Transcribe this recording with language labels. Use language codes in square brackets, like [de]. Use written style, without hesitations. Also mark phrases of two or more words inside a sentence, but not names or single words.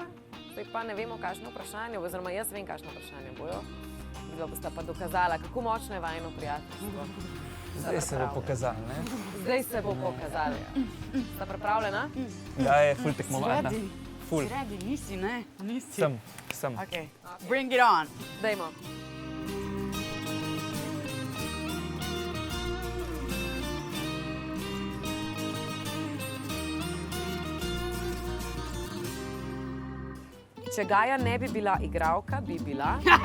[sl] Zdaj pa ne vemo, kakšno vprašanje, oziroma jaz vem, kakšno vprašanje bojo. Vidva bosta pa dokazala, kako močno je vajino prijateljstvo. Zdaj se bo pokazalo, ne? Zdaj se bo pokazalo, ja. Sta pripravljena? Ja, je ful tekmovalna. Ful. Si redi, nisi, ne? Nisi. Sem. [en] Ok, bring it on. [sl] Dajmo. Če Gaja ne bi bila igralka, bi bila...